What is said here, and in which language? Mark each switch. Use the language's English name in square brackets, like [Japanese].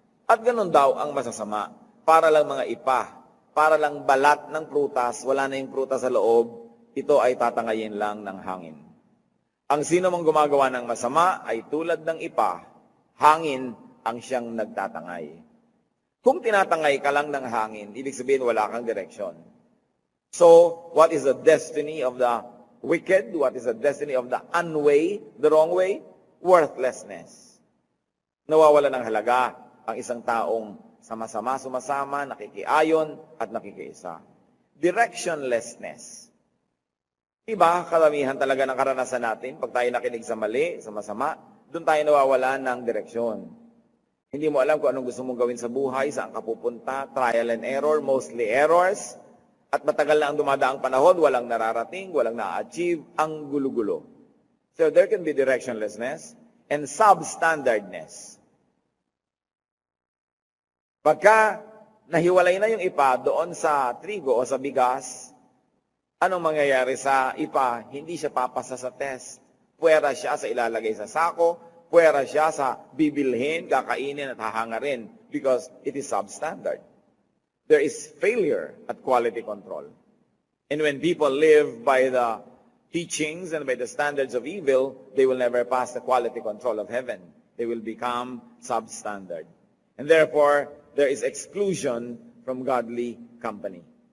[Filipino] At ganun daw ang masasama. Para lang mga ipa, para lang balat ng prutas, wala na yung prutas sa loob, ito ay tatangayin lang ng hangin. Ang sino mang gumagawa ng masama ay tulad ng ipa, hangin ang siyang nagtatangay. Kung tinatangay ka lang ng hangin, ibig sabihin wala kang direksyon. [English] So, what is the destiny of the wicked? What is the destiny of the unway, the wrong way? Worthlessness. [Filipino] Nawawala ng halaga ang isang taong sama-sama, sumasama, nakikiayon at nakikiisa. Directionlessness. Diba, karamihan talaga ng karanasan natin, pag tayo nakinig sa mali, sa masama, doon tayo nawawala ng direksyon. Hindi mo alam kung anong gusto mong gawin sa buhay, saan ka pupunta, [English] trial and error, mostly errors, [Filipino] at matagal na ang dumadaang panahon, walang nararating, walang na-achieve, ang gulo-gulo. [English] So there can be directionlessness and substandardness. [Filipino] Pagka nahiwalay na yung ipa doon sa trigo o sa bigas, anong mangyayari sa ipa? Hindi siya papasa sa test. Puwera siya sa ilalagay sa sako, puwera siya sa bibilhin, kakainin at hahangarin [English] because it is substandard. There is failure at quality control. And when people live by the teachings and by the standards of evil, they will never pass the quality control of heaven. They will become substandard. And therefore, there is exclusion from godly company.